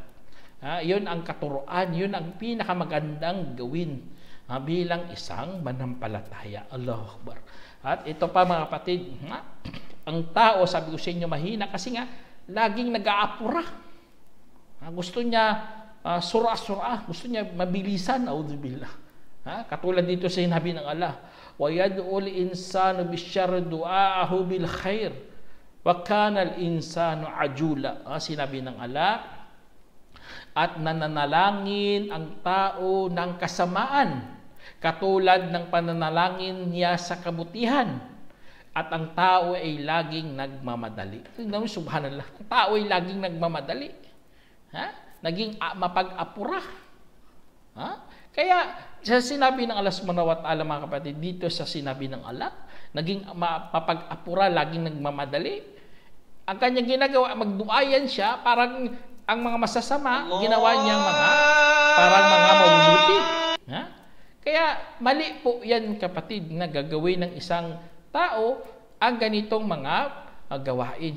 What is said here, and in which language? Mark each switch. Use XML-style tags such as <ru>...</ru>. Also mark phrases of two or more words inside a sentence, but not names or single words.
<tl>Yun ang katuruan, yun ang pinakamagandang gawin bilang isang manampalataya.</tl> <ar>الله أكبر.</ar> <tl>At ito pa mga kapatid, ang tao, sabi ko sa inyo, mahina kasi nga, laging nag-aapura. Gusto niya sura-sura, gusto niya mabilisan, auzubillah. Katulad dito sa sinabi ng Allah,</tl> <ar>ويدع الإنسان بالشر دعاءه بالخير وكان الإنسان عجولا.</ar> <tl>Sinabi ng Allah, at nananalangin ang tao ng kasamaan katulad ng pananalangin niya sa kabutihan, at ang tao ay laging nagmamadali. Subhanallah, ang tao ay laging nagmamadali. Naging mapag-apura. Kaya sa sinabi ng Allah</tl> <ar>سبحانه وتعالى</ar> <tl>mga kapatid, dito sa sinabi ng Allah, naging mapag-apura, laging nagmamadali. Ang kanyang ginagawa, magduayan siya, parang ang mga masasama, ginawa niyang parang mga mabubuti. Kaya mali po yan kapatid, na gagawin ng isang tao ang ganitong mga gawain.</tl>